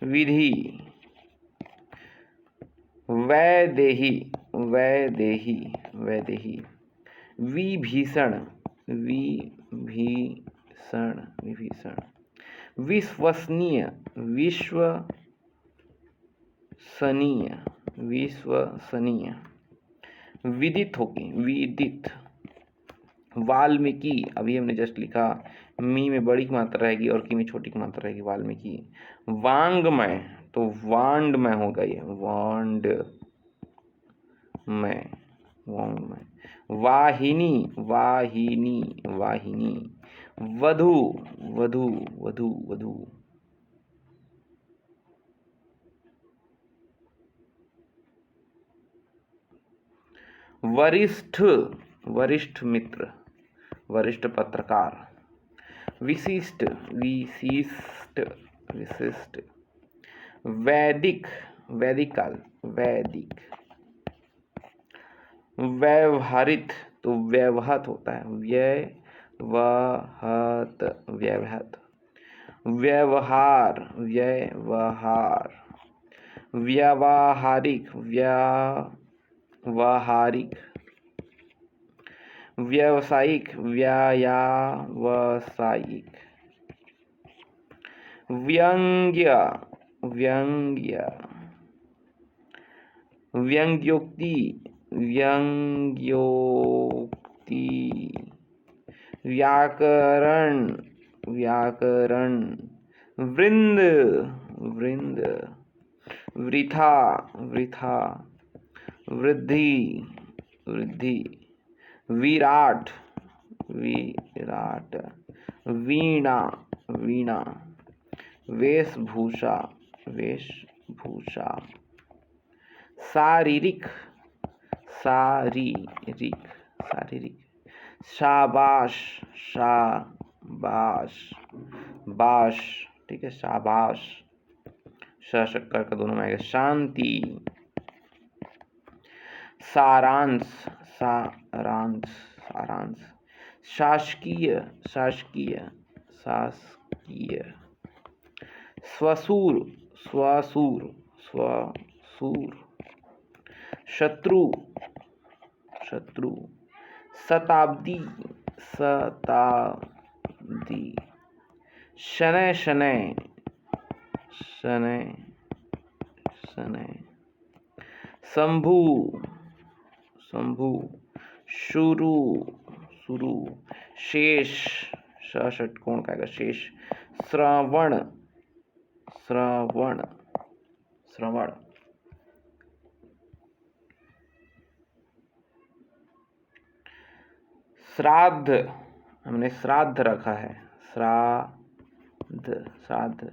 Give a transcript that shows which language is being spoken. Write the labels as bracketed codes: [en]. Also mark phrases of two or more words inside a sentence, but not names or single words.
[hi] विधि, वैदेही, वैदेही, वैदेही, विभीषण, विभीषण, विभीषण, विश्वसनीय, विश्वसनीय, विश्वसनीय, विदित होगी, विदित, वाल्मीकि, अभी हमने जस्ट लिखा, मी में बड़ी की मात्रा रहेगी और की में छोटी की मात्रा रहेगी, वाल्मीकि। वांग्मय, तो वांडमय होगा ये, वांडमय, वांग्मय। वाहिनी, वाहिनी, वाहिनी, वधु, वधु, वधु, वधु, वरिष्ठ, वरिष्ठ मित्र, वरिष्ठ पत्रकार। विशिष्ट, विशिष्ट, विशिष्ट, वैदिक, वैदिक काल, वैदिक। व्यवहारित, तो व्यवहत होता है, व्यवहत, व्यवहत। व्यवहार, व्यवहार। व्यावहारिक, व्यावहारिक। व्यावसायिक, व्यावसायिक। व्यंग्य, व्यंग्य। व्यंग्योक्ति, व्यंग्योक्ति। व्याकरण, व्याकरण। वृंद, वृंद। वृथा, वृथा। वृद्धि, वृद्धि। विराट, विराट। वीणा, वीणा। वेशभूषा, वेशभूषा। शारीरिक, शारीरिक, शारीरिक। शाबाश, शाबाश, बाश, ठीक है, शाबाश, श शक्कर का दोनों में आएगा। शांति, सारांश, सारांश, सारांश। शासकीय, शासकीय, शासकीय। स्वसूर, स्वसूर, स्वसूर। शत्रु, शत्रु। शताब्दी, शताब्दी। शनय, शनय, शनय, शनय। शंभु, शंभु। शुरू, शुरू। शेष, षटकोण का आएगा, शेष। श्रवण, श्रवण, श्रवण। श्राद्ध, हमने श्राद्ध रखा है, श्राद्ध, श्राद्ध।